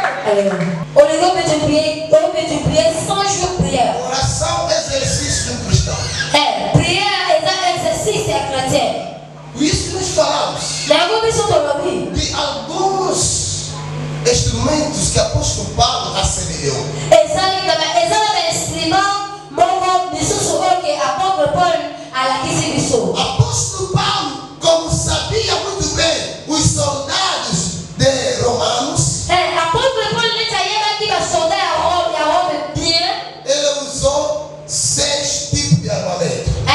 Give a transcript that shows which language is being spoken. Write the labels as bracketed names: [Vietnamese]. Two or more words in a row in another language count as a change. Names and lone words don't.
[French] On peut prier 100 jours prière. [Portuguese] Oração, exercício de um cristão. [French] Prière est un exercice chrétien. [Portuguese] Por isso que nós falamos de alguns instrumentos que o apóstolo Paulo assemelhou. O apóstolo Paulo, como sabia muito bem os soldados de Romanos, ele usou 6 tipos de armamento.